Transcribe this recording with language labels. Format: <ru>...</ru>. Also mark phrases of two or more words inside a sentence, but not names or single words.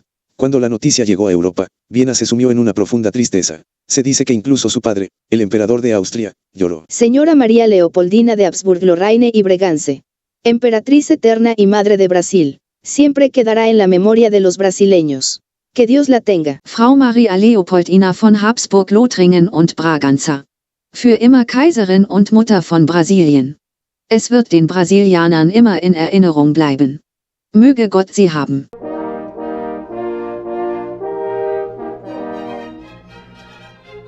<es>Cuando la noticia llegó a Europa, Viena se sumió en una profunda tristeza. Se dice que incluso su padre, el emperador de Austria, lloró. Señora María Leopoldina de Habsburgo-Lorraine y Bregance, emperatriz eterna y madre de Brasil, siempre quedará en la memoria de los brasileños. Que Dios la tenga.</es> <de>Frau Maria Leopoldina von Habsburg-Lothringen und Braganza. Für immer Kaiserin und Mutter von Brasilien. Es wird den Brasilianern immer in Erinnerung bleiben. Möge Gott sie haben.</de>